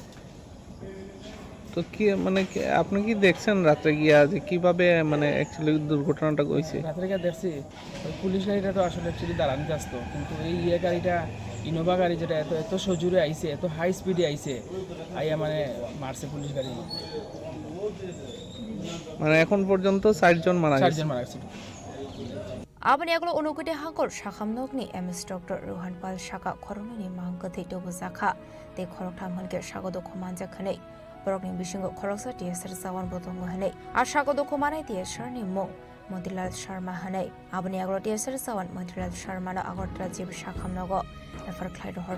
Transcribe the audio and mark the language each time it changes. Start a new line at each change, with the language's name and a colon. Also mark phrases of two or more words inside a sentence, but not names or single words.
Bangla: তো কি মানে আপনি কি দেখছেন রাত্রে গিয়া যে কিভাবে মানে অ্যাকচুয়ালি দুর্ঘটনাটা হয়েছে? রাত্রে গিয়ে দেখছি ওই পুলিশ গাড়িটা তো আসলে অ্যাকচুয়ালি দাঁড়ানিতে আসতো, কিন্তু এই গাড়িটা ইনোভা গাড়ি যেটা এত সজোরে আইছে, এত হাই স্পিডে আইছে, আইয়া মানে মারছে পুলিশ গাড়ি। মানে এখন পর্যন্ত 4 জন মারা গেছে। 4 জন মারা গেছে।
Kok Borok: Abani aglo onokute hangkor shakam nokni MS Dr. Rohan Pal Shaka Khorongni mangkati dobo zakha te khorok thamhan ke shagodo khomanja khane borokni bishingo khoroksa TSR sawan botongo hane ar shagodo khomanai TSR ni mo Motilal Sharma hane abani aglo TSR sawan Motilal Sharma na agortla jib shakam nogo refer khlai rohor